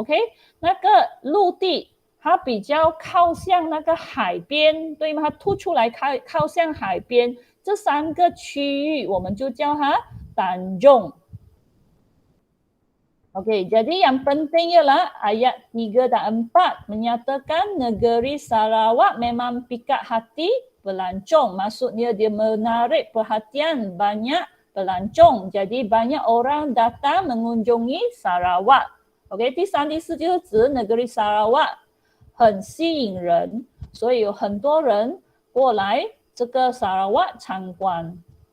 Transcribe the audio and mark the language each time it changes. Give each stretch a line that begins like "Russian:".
Chinese: OK， 那个陆地它比较靠向那个海边，对吗？它凸出来靠向海边，这3个区域我们就叫它Tanjung。
Malay: OK， jadi yang penting ialah ayat 3 dan 4 menyatakan negeri Sarawak memang pikat hati pelancong. Maksudnya dia menarik perhatian banyak pelancong. Jadi banyak orang datang mengunjungi Sarawak.
Chinese: OK， 第三、第四就是指negeri Sarawak 很吸引人，所以有很多人过来这个 Sarawak 参观。